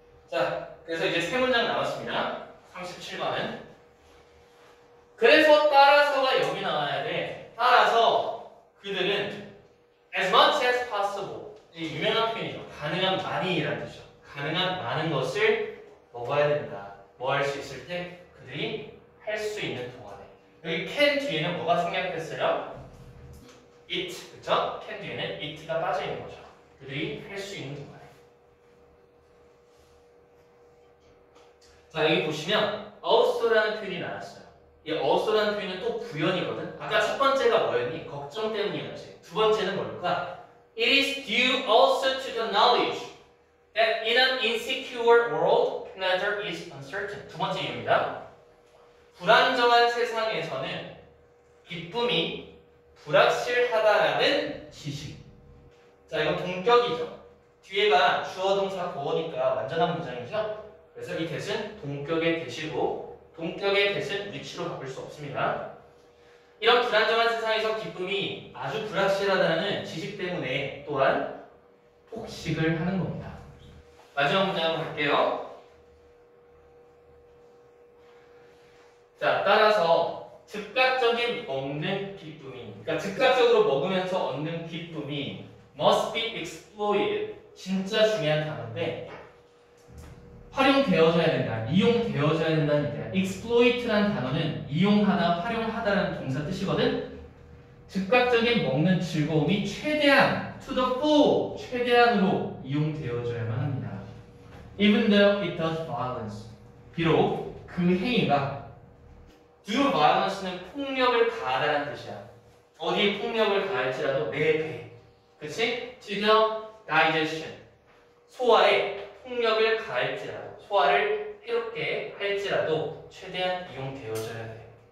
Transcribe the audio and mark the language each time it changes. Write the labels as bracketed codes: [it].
[ko] 자, 그래서 이제 세 문장 남았습니다. 37번은. 그래서 따라서가 여기 나와야 돼. 따라서 그들은 [en] as much as possible. [ko] 이 유명한 표현이죠. 가능한 많이라는 뜻이죠. 가능한 많은 것을 먹어야 된다. 뭐 할 수 있을 때 그들이 할 수 있는 동안에. 여기 can 뒤에는 뭐가 생략됐어요? it. 그쵸? can 뒤에는 it가 빠져 있는 거죠. 그들이 할 수 있는 동안에. 자, 여기 보시면 also라는 표현이 나왔어요. 이 also라는 표현은 또 부연이거든. 아까 첫 번째가 뭐였니? 걱정 때문이었지. 두 번째는 뭘까? [en] It is due also to the knowledge that in an insecure world, pleasure is uncertain. [ko] 두 번째 이유입니다. 불안정한 세상에서는 기쁨이 불확실하다라는 지식. 자, 이건 동격이죠. 뒤에가 주어 동사 보어니까 완전한 문장이죠. 그래서 이 대신 동격의 대시고 동격의 대신 위치로 바꿀 수 없습니다. 이런 불안정한 세상에서 기쁨이 아주 불확실하다는 지식 때문에 또한 폭식을 하는 겁니다. 마지막 문장 한번 갈게요. 자, 따라서 즉각적인 먹는 기쁨이, 그러니까 즉각적으로 먹으면서 얻는 기쁨이 [en] must be exploited. [ko] 진짜 중요한 단어인데 활용되어져야 된다, 이용되어져야 된다는 얘기야. exploit라는 단어는 이용하다, 활용하다라는 동사 뜻이거든. 즉각적인 먹는 즐거움이 최대한 [en] to the full, [ko] 최대한으로 이용되어져야만 합니다. [en] Even though it does violence. [ko] 비록 그 행위가 [en] do violence [ko] 는 폭력을 가하다는 뜻이야. 어디에 폭력을 가할지라도 내 배. 그치? [en] to the digestion. [ko] 소화에 폭력을 가할지라도, 소화를 해롭게 할지라도 최대한 이용되어져야 돼.